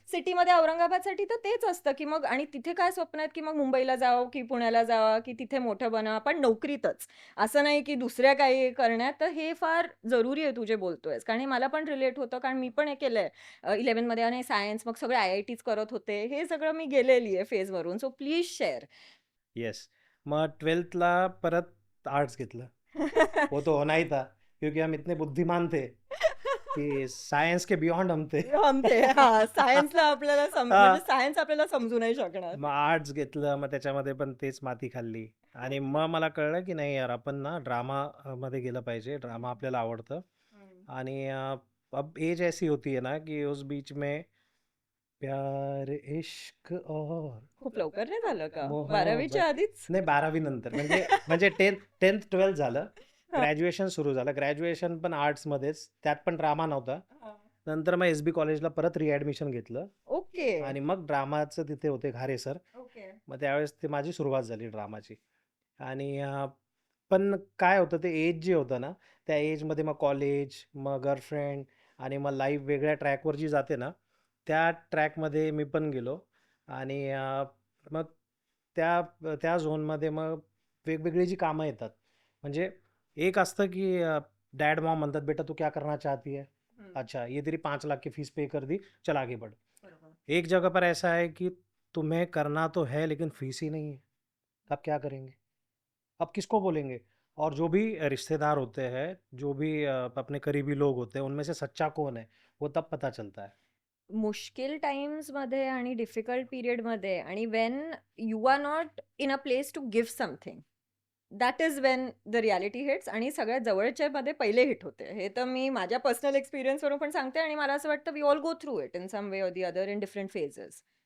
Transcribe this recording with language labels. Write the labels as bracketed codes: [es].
[mr] सिटीमध्ये औरंगाबादसाठी तर तेच असतं की मग आणि तिथे काय स्वप्न आहेत की मग मुंबईला जावं की पुण्याला जावं की तिथे मोठं बना पण नोकरीतच असं नाही की दुसऱ्या काही करण्यात तर हे फार जरुरी आहे तू जे बोलतोयस कारण हे मला पण रिलेट होतं कारण मी पण हे केलंय 11 मध्ये आणि सायन्स मग सगळे IITs करत होते हे सगळं मी गेलेली आहे फेजवरून [en] So please share. Yes. [mr] मग 12thला परत आर्ट्स घेतलं. [hi] वो तो होना ही था, क्योंकि हम इतने बुद्धिमान थे, की सायन्स के बियॉन्ड हम थे. [mr] हम ते हां, सायन्सला आपल्याला म्हणजे हां. सायन्स आपल्याला समजू नाही शकणार. मग आर्ट्स घेतलं, मग त्याच्यामध्ये पण तेच माती खाल्ली आणि मग मला कळलं, की नाही यार आपण ना ड्रामा मध्ये गेलं पाहिजे. ड्रामा आपल्याला आवडतं हं. [hi] आणि अब एज ऐसी होती है ना, की उस बीच में प्यार, इश्क और [mr] खूप लवकर नाही झालं का? [hi] मोहब्बत [mr] 12वीच्या आधीच? नाही 12वी नंतर म्हणजे 10th 12th झालं. हां. ग्रॅज्युएशन सुरू झालं. ग्रॅज्युएशन पण आर्ट्समध्येच. त्यात पण ड्रामा नव्हता. हां. नंतर मग एस-बी कॉलेजला परत रिॲडमिशन घेतलं ओके. आणि मग ड्रामाचं तिथे होते घारे सर. ओके. मग त्यावेळेस ते माझी सुरुवात झाली ड्रामाची आणि पण काय होतं ते एज जे होतं ना, त्या एजमध्ये मग कॉलेज, मग गर्लफ्रेंड आणि मग लाईफ वेगळ्या ट्रॅकवर जी जाते ना, त्या ट्रॅकमध्ये मी पण गेलो आणि मग त्या त्या झोनमध्ये मग वेगवेगळी जी कामं येतात. म्हणजे एक असतं की डॅड मॉम म्हणतात, [hi] "बेटा तू क्या करना चाहती है? [mr] हं. [hi] अच्छा, ये तेरी 5 लाख की फीस पे कर दी, चल आगे बढ़." [mr] बरोबर. [hi] एक जगह पर ऐसा है कि तुम्हें करना तो है लेकिन फीस ही नहीं है, अब क्या करेंगे? अब किसको बोलेंगे? और जो भी रिश्तेदार होते हैं, जो भी अपने करीबी लोग होते हैं, उनमें से सच्चा कौन है, वो तब पता चलता है. [mr] मुश्किल टाईम्समध्ये आणि डिफिकल्ट पिरियडमध्ये आणि [en] when you are not in a place to give something, that is when the reality hits [mr] आणि सगळ्यात जवळच्यामध्ये पहिले हिट होते. हे तर मी माझ्या पर्सनल एक्सपिरियन्सवरून पण सांगते आणि मला असं वाटतं [en] We all go through it in some way or the other in different phases.